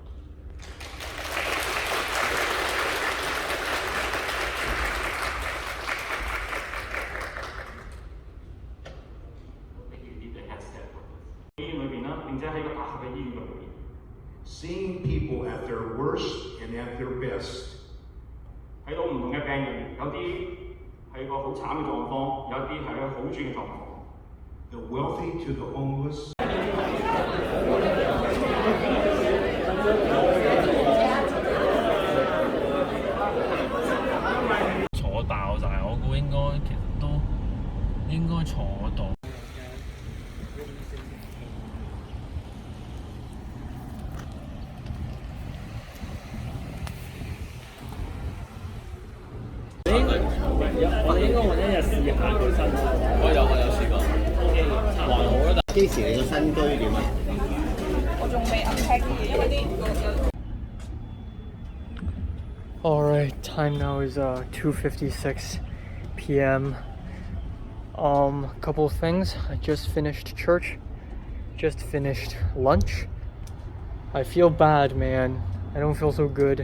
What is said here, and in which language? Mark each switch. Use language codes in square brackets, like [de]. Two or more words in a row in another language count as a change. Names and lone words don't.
[en] Seeing people at their worst and at their best. [yue] 睇到唔同嘅病人，有啲係個好慘嘅狀況，有啲係一個好轉嘅狀況。 [en] The wealthy to the homeless. [yue] 坐爆晒，我估應該其實都應該坐到。我哋應該揾一日試下佢新貨。我有試過。還好啦，幾時你個新居點啊？我仲未 unpack 啲嘢，因為啲。 [en] Alright, time now is 2:56 p.m. A couple of things. I just finished church, just finished lunch. I feel bad, man. I don't feel so good.